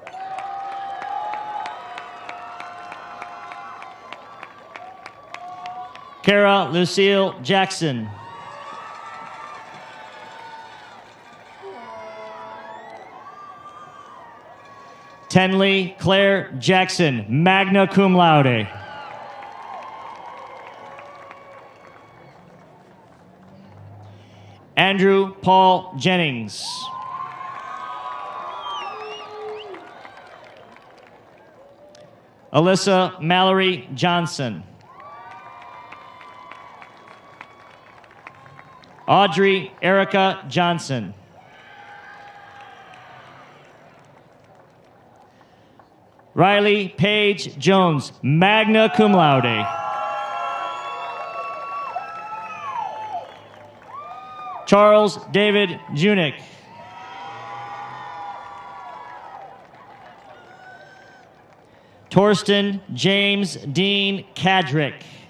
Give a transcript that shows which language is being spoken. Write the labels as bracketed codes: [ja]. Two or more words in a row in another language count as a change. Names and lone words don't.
[en] Kara Lucille Jackson. Tenley Claire Jackson, [la] magna cum laude. [en] Andrew Paul Jennings. Alyssa Mallory Johnson. Audrey Erica Johnson. Riley Paige Jones, [la] magna cum laude. [en] Charles David Junick. Torsten James Dean Kadrick.